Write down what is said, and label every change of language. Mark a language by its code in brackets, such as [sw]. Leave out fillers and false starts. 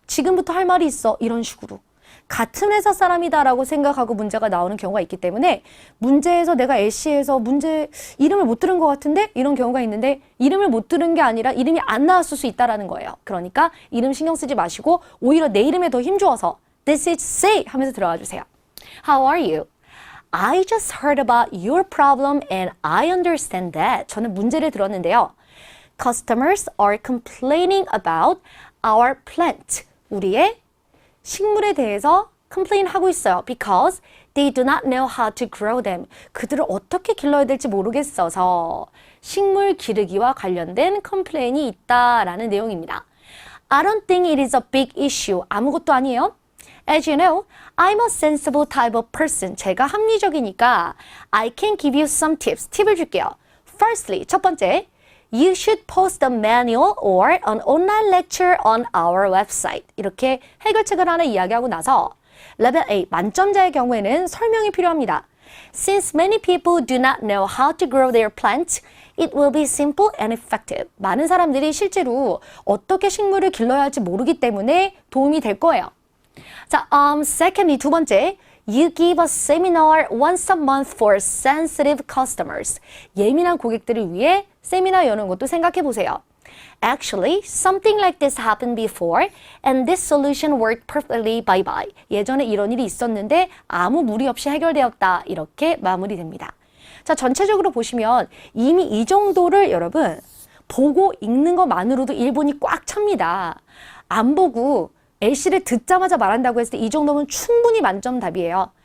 [ko] 지금부터 할 말이 있어. 이런 식으로. 같은 회사 사람이다라고 생각하고 문제가 나오는 경우가 있기 때문에 문제에서 내가 LC에서 문제 이름을 못 들은 것 같은데 이런 경우가 있는데 이름을 못 들은 게 아니라 이름이 안 나왔을 수 있다라는 거예요. 그러니까 이름 신경 쓰지 마시고 오히려 내 이름에 더 힘주어서 [en] This is Say [ko] 하면서 들어가 주세요. [en] How are you? I just heard about your problem and I understand that. [ko] 저는 문제를 들었는데요. [en] Customers are complaining about our plant. [ko] 우리의 식물에 대해서 complain 하고 있어요. [en] Because they do not know how to grow them. [ko] 그들을 어떻게 길러야 될지 모르겠어서 식물 기르기와 관련된 컴플레인이 있다라는 내용입니다. [en] I don't think it is a big issue. [ko] 아무것도 아니에요. [en] As you know, I'm a sensible type of person. [ko] 제가 합리적이니까 [en] I can give you some tips. [ko] 팁을 줄게요. [en] Firstly, [ko] 첫 번째, [en] You should post a manual or an online lecture on our website. [ko] 이렇게 해결책을 하나 이야기하고 나서 레벨 A, 만점자의 경우에는 설명이 필요합니다. [en] Since many people do not know how to grow their plants, it will be simple and effective. [ko] 많은 사람들이 실제로 어떻게 식물을 길러야 할지 모르기 때문에 도움이 될 거예요. 자, secondly, 두 번째. [en] You give a seminar once a month for sensitive customers. [ko] 예민한 고객들을 위해 세미나 여는 것도 생각해 보세요. [en] Actually, something like this happened before and this solution worked perfectly bye-bye. [ko] 예전에 이런 일이 있었는데 아무 무리 없이 해결되었다. 이렇게 마무리됩니다. 자, 전체적으로 보시면 이미 이 정도를 여러분 보고 읽는 것만으로도 1분이 꽉 찹니다. 안 보고 LC를 듣자마자 말한다고 했을 때 이 정도면 충분히 만점 답이에요.